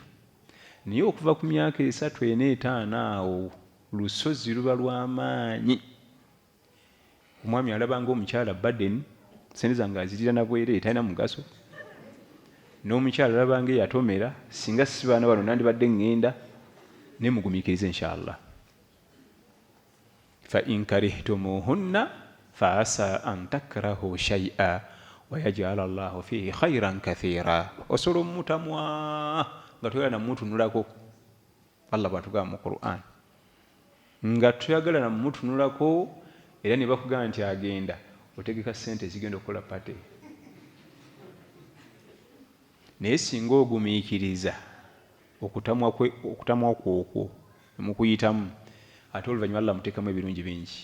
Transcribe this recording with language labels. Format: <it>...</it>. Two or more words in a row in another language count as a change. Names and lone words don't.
<lg>Naye okuva ku myaka 3, 4, 5 awo lusozi luba lw'amaanyi. Omwami alaba ng'omukyala Baden sente zange azirira nabwere talina mugaso, n'omukyala alaba ng'eyatomera singa si baana bano nandibadde ŋŋenda. Ne mugumiikirize inshallah.</lg> <ar>فإن كرهتموهن فعسى أن تكرهوا شيئا ويجعل الله فيه خيرا كثيرا.</ar> <lg>Osobola omutamwa nga toyagala namutunulako. Allah bw'atugamba mu Qur'an nga toyagala namutunulako, era ne bakugamba nti agenda, otegeka ssente zigenda okukola pate. Naye singa ogumiikiriza okutamwa kwokwo mukuyitamu, ate oluvannyuma Allah muteekamu ebirungi bingi.</lg>